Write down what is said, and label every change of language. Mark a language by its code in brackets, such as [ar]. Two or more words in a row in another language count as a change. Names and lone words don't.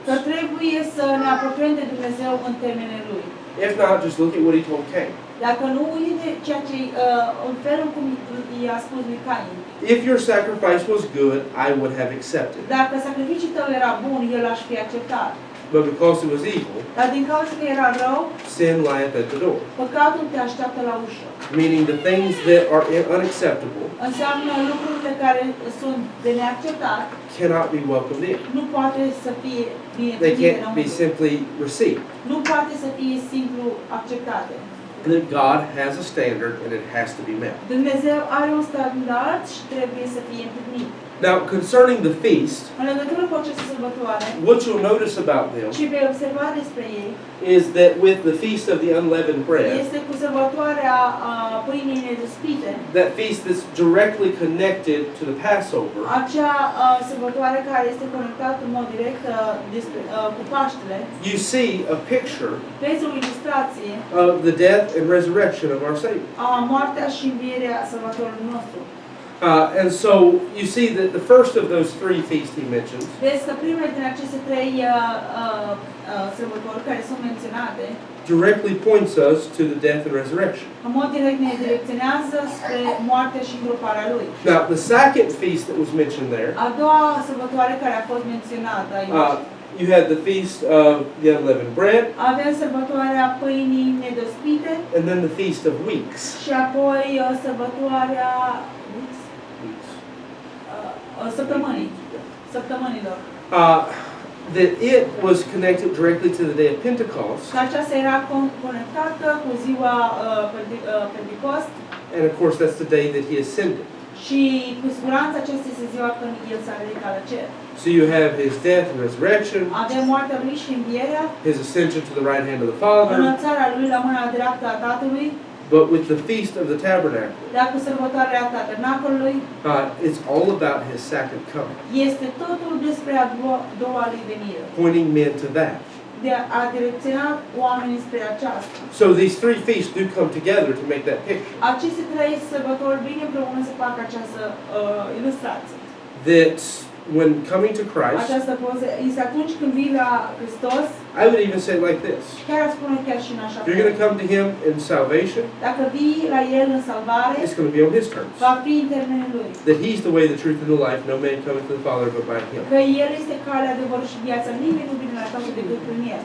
[ro] Că trebuie să ne apropiem de Dumnezeu în termenele Lui. [en] If not, just look at what He told Cain. [ro] Dacă nu uite ceea ce în felul cum i-a spus lui Cain. [en] If your sacrifice was good, I would have accepted. [ro] Dacă sacrificiul tău era bun, el aș fi acceptat. [en] But because it was evil, [ro] Dar din cauza că era rău, [en] sin lieth at the door. [ro] păcatul te așteaptă la ușă. [en] Meaning the things that are unacceptable [ro] Înseamnă lucrurile care sunt de neacceptat, [en] cannot be welcomed in. [ro] nu poate să fie bine [en] They [ro] primite [en] can't be [ro] înăuntru. [en] simply received. [ro] Nu poate să fie simplu acceptate. [en] That God has a standard and it has to be met. [ro] Dumnezeu are un standard și trebuie să fie împlinit. [en] Now, concerning the feast, [ro] În legătură cu aceste sărbătoare, [en] what you'll notice about them [ro] ce vei observa despre ei, [en] is that with the feast of the unleavened bread, [ro] este cu sărbătoarea pâinii nedespite, [en] that feast that's directly connected to the Passover, [ro] acea sărbătoare care este conectată în mod direct cu Paștele, [en] you see a picture [ro] vezi o ilustrație [en] of the death and resurrection of our Savior. [ro] a moartea și învierea Salvatorului nostru. [en] And so you see that the first of those three feasts he mentions [ro] Vezi că primele din aceste trei sărbători care sunt menționate, [en] directly points us to the death and resurrection. [ro] în mod direct ne direcționează spre moartea și îngroparea Lui. [en] Now, the second feast that was mentioned there, [ro] A doua sărbătoare care a fost menționată aici, [en] you had the feast of the unleavened bread, [ro] avem sărbătoarea pâinii nedespite [en] and then the feast of weeks. [ro] și apoi sărbătoarea săptămânilor. [en] That it was connected directly to the day of Pentecost, [ro] Că aceasta era conectată cu ziua Pentecost [en] and of course that's the day that he ascended. [ro] și cu siguranță aceasta este ziua când El s-a ridicat la cer. [en] So you have his death and resurrection, [ro] Avem moartea Lui și învierea, [en] his ascension to the right hand of the Father, [ro] înălțarea Lui la mâna dreaptă a Tatălui, [en] but with the feast of the tabernacle, [ro] dar cu sărbătoarea tabernacolului, [en] it's all about his second coming, [ro] este totul despre a doua Lui venire, [en] pointing men to that. [ro] de a direcționa oamenii spre aceasta. [en] So these three feasts do come together to make that picture. [ro] Aceste trei sărbători vin împreună să facă această ilustrație. [en] That when coming to Christ, [ro] această poză este atunci când vii la Hristos, [en] I would even say it like this. [ro] chiar aș spune chiar și în așa [en] If you're going to come to Him in salvation, [ro] Dacă vii la El în salvare, [en] it's going to be on His terms. [ro] va fi în termenul Lui. [en] That He's the way, the truth, and the life. No man cometh to the Father but by Him. [ro] Că El este calea, adevărul și viața. Nimeni nu vine la Tatăl decât prin El.